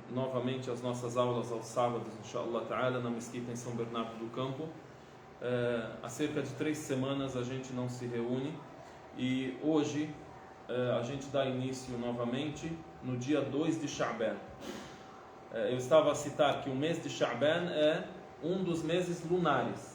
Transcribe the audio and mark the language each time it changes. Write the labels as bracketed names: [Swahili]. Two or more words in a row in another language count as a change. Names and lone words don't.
[Portuguese] novamente as nossas aulas aos sábados, [Arabic] إن شاء الله تعالى, [Portuguese] na mesquita em São Bernardo do Campo. Há cerca de 3 semanas a gente não se reúne e hoje a gente dá início novamente no dia 2 de Sha'ban. Eu estava a citar que o mês de Sha'ban é um dos meses lunares.